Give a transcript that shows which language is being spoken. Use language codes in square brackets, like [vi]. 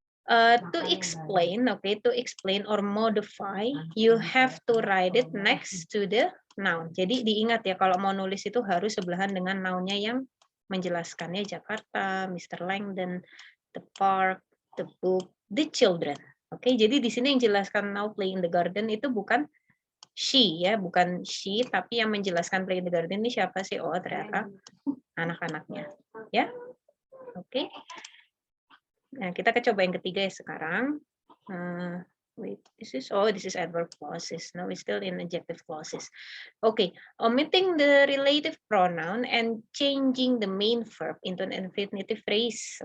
[en] To explain, okay, to explain or modify, you have to write it next to the noun. [id] Jadi diingat ya, kalau mau nulis itu harus sebelahan dengan nounnya yang menjelaskannya. [en] Jakarta, Mr. Langdon, the park, the book, the children. [id] Oke, jadi di sini yang jelaskan [en] now play in the garden [id] itu bukan she, ya, bukan she, tapi yang menjelaskan play in the garden ini siapa sih? Oh, ternyata anak-anaknya, ya. Oke. Nah, kita coba yang ketiga ya sekarang. [en] Wait, this is adverb clauses. No, we're still in adjective clauses. Okay, omitting the relative pronoun and changing the main verb into an infinitive phrase.